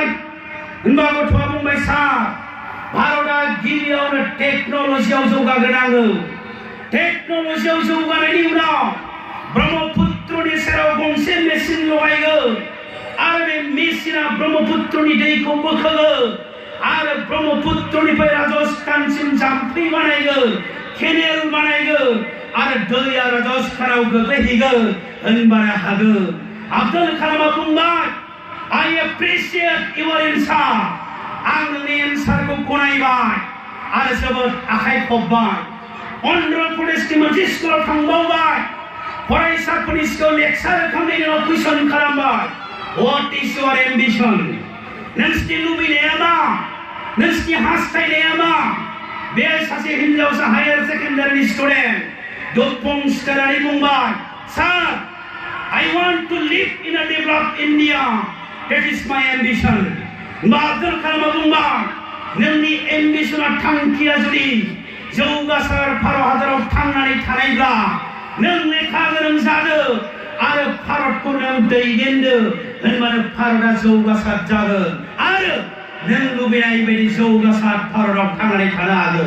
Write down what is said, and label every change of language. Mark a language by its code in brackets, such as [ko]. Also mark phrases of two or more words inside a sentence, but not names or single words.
[brx] होनबा गथ'आ बुंबाय, सार भारतआ गिबियावनो टेक्न'लजियाव जौगाग्रोनांगौ, टेक्न'लजियाव जौगानायनि उनाव ब्रह्मपुत्रनि सेराव गंसे मेसिन लगायगोन आरो बे मेसिना ब्रह्मपुत्रनि दैखौ बोखोगोन आरो ब्रह्मपुत्रनिफ्राय राजस्थानसिम जाम्फै बानायगोन, केनेल बानायगोन आरो दैया राजस्थानाव गोग्लैहैगोन, होनबानो हागोन। आब्दुल कालामआ बुंबाय, [en] I appreciate your answer, [brx] आं नोंनि एन्सारखौ गनायबाय आरो जोबोद आखाइ खबबाय। अन्ध्र प्रदेशनि मोनसे स्कुलाव थांबावबाय, फरायसाफोरनि सिगाङाव लेक्सार होखांनायनि उनाव कुइसन खालामबाय, [en] What is your ambition? [brx] नोंसिनि लुबैनाया मा? नोंसिनि हास्थायनाया मा? बे सासे हिनजावसा [en] higher secondaryनि [brx] स्टुडेन्ट दुफुं सिखारनानै बुंबाय, सार [en] I want to live in a developed India. That is my ambition. [brx] आब्दुल कालामआ बुंबाय, नोंनि एम्बिशना थांखिया जुदि जौगासार भारत हादराव थांनानै थानायब्ला नों लेखा गोरों जादो आरो भारतखौ नों दैदेनदो, होनबानो भारतआ जौगासार जागोन आरो नों लुबैनाय बायदि जौगासार भारतआव थांनानै थानो हागोन।